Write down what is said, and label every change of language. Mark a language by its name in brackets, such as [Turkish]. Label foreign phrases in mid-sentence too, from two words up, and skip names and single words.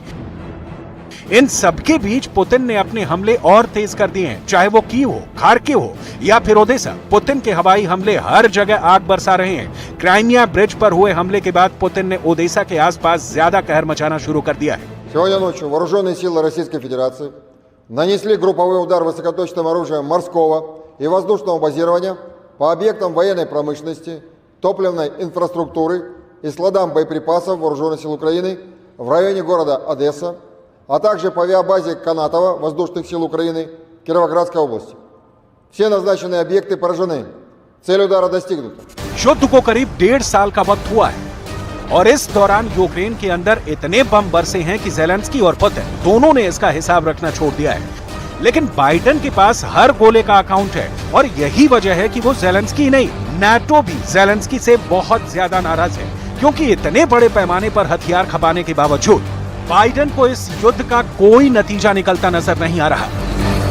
[Hindi] इन सबके बीच पुतिन ने अपने हमले और तेज कर दिए हैं, चाहे वो कीव हो, खार्किव हो या फिर ओडेसा। पुतिन के हवाई हमले हर जगह आग बरसा रहे हैं। क्राइमिया ब्रिज पर हुए हमले के बाद पुतिन ने ओडेसा के आसपास ज्यादा कहर मचाना शुरू कर दिया है। [Russian] Сегодня ночью вооруженные силы Российской Федерации нанесли групповой удар высокоточным оружием морского и воздушного базирования по объектам военной промышленности, топливной инфраструктуры и складам боеприпасов Вооруженных сил Украины в районе города Одесса, а также по авиабазе Канатова Воздушных сил Украины Кировоградской области. Все назначенные объекты поражены. Цель удара достигнута. [Hindi] युद्ध को करीब 1.5 साल का वक्त हुआ है और इस दौरान यूक्रेन के अंदर इतने बम बरसे हैं कि जेलेंस्की और पुतिन दोनों ने इसका हिसाब रखना छोड़ दिया है। लेकिन बाइडेन के पास हर गोले का अकाउंट है और यही वजह है कि वो जेलेंस्की नहीं, नाटो भी जेलेंस्की से बहुत ज्यादा नाराज है, क्योंकि इतने बड़े पैमाने पर हथियार खपाने के बावजूद बाइडेन को इस युद्ध का कोई नतीजा निकलता नजर नहीं आ रहा।